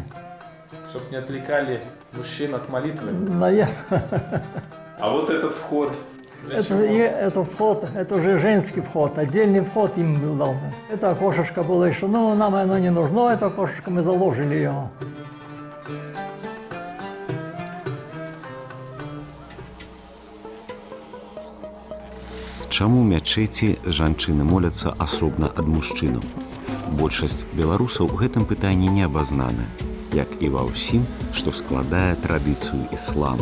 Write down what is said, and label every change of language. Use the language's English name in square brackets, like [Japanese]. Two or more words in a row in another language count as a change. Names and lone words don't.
[Russian] Чтоб не отвлекали мужчин от молитвы. Наверное. А вот этот вход. Это вход, это уже женский вход, отдельный вход им был дал. Это окошечко было еще, но нам оно не нужно, это окошечко, мы заложили его. [Belarusian] Чаму ў мячэці жанчыны моляцца асобна ад мужчынаў? Большасць беларусаў у гэтым пытанні не абазнана, як і ва ўсім, што складае традыцыю ісламу.